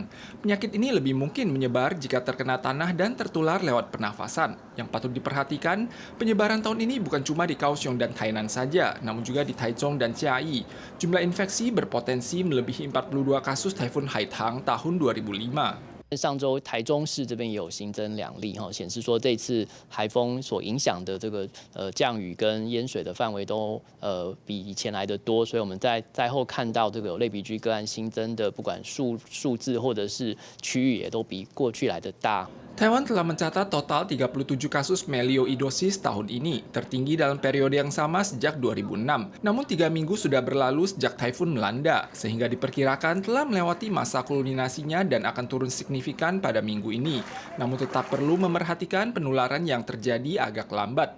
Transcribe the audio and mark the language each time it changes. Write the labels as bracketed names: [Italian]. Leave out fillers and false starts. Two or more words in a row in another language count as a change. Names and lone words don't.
[Indonesian] Penyakit ini lebih mungkin menyebar jika terkena tanah dan tertular lewat pernafasan. Yang patut diperhatikan, penyebaran tahun ini bukan cuma di Kaohsiung dan Tainan saja, namun juga di Taichung dan Chiayi. Jumlah infeksi berpotensi melebihi 42 kasus Taifun Haitang tahun 2005. [Chinese] 上周台中市这边也有新增2例显示说这次台风所影响的这个降雨跟淹水的范围都比以前来的多，所以我们在后看到这个有类鼻疽个案新增的，不管数字或者是区域也都比过去来的大。 [Indonesian] Taiwan telah mencatat total 37 kasus melioidosis tahun ini, tertinggi dalam periode yang sama sejak 2006. Namun 3 minggu sudah berlalu sejak Taifun melanda, sehingga diperkirakan telah melewati masa kulminasinya dan akan turun signifikan pada minggu ini. Namun tetap perlu memerhatikan penularan yang terjadi agak lambat.